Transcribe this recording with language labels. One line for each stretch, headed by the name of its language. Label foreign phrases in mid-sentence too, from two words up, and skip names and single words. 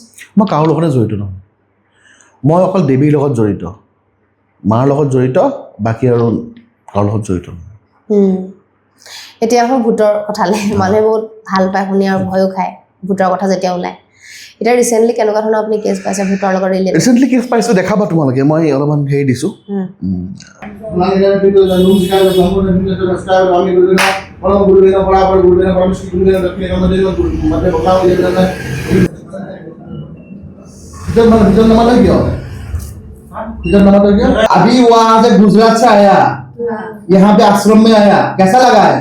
Assamese: মই কাৰো লগতে জড়িত নহয় মই অকল দেৱীৰ লগত জড়িত মাৰ লগত জড়িত বাকী আৰু কাৰো লগত জড়িত নহয় এতিয়া আকৌ ভোটৰ কথালৈ মানুহে বহুত ভাল পায় শুনি আৰু ভয়ো খায় ভোটৰ কথা যেতিয়া ওলায় এতিয়া ৰিচেণ্টলি কেনেকুৱা ধৰণৰ আপুনি কেছ পাইছে ভোটৰ লগত ৰিলেটেড ৰিচেণ্টলি কেছ পাইছোঁ দেখাবা তোমালোকে মই অলপমান হেৰি দিছোঁ
Hindi: अभी वहां से गुजरात से आया यहाँ पे आश्रम में आया कैसा लगा है